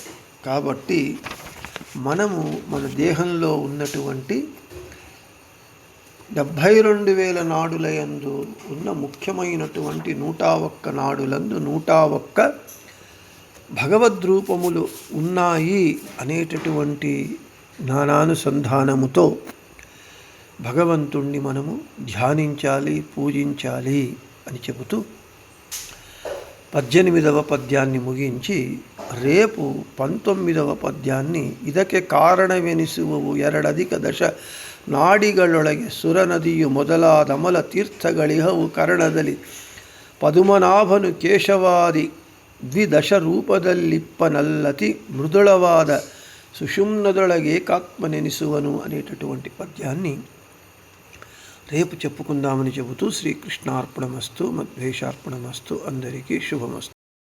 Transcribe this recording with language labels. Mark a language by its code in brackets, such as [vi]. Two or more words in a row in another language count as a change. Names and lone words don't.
[te] కాబట్టి మనము మన దేహంలో ఉన్నటువంటి 72,000 నాడులయందు ఉన్న ముఖ్యమైనటువంటి 101 నాడులందు 101 భగవద్రూపములు ఉన్నాయి అనేటటువంటి జ్ఞానానుసంధానముతో భగవంతుణ్ణి మనము ధ్యానించాలి, పూజించాలి అని చెబుతూ 18వ పద్యాన్ని ముగించి రేపు 19వ పద్యాన్ని ಇದಕ್ಕೆ [kn] ಕಾರಣವೆನಿಸುವವು ಎರಡಧಿಕ ದಶ ನಾಡಿಗಳೊಳಗೆ ಸುರನದಿಯು ಮೊದಲಾದ ಅಮಲ ತೀರ್ಥಗಳಿಹವು ಕರ್ಣದಲ್ಲಿ ಪದುಮನಾಭನು ಕೇಶವಾದಿ ದ್ವಿದಶ ರೂಪದಲ್ಲಿಪ್ಪನಲ್ಲತಿ ಮೃದುಳವಾದ ಸುಷುಮ್ನದೊಳಗೆ ಏಕಾತ್ಮನೆನಿಸುವನು [te] అనేటటువంటి పద్యాన్ని రేపు చెప్పుకుందామని చెబుతూ శ్రీకృష్ణార్పణమస్తు మద్వేషార్పణమస్తు. అందరికీ శుభమస్తు.